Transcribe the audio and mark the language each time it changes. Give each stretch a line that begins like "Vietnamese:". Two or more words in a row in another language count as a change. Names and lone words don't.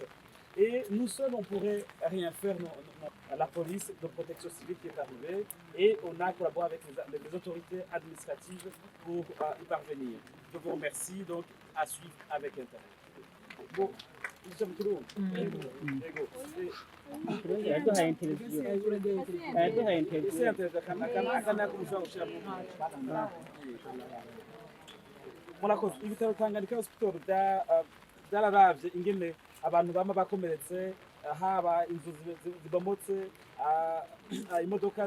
French: Et nous seuls, on ne pourrait rien faire. La police de protection civile qui est arrivée et on a collaboré avec les autorités administratives pour y parvenir. Je vous remercie, donc à suivre avec intérêt. Bon, nous sommes tous.
Rundi: murakoze ibitaro Tanganyika Hospital byararavye ingene abantu bama bakomeretse haba inzu zibomotse imodoka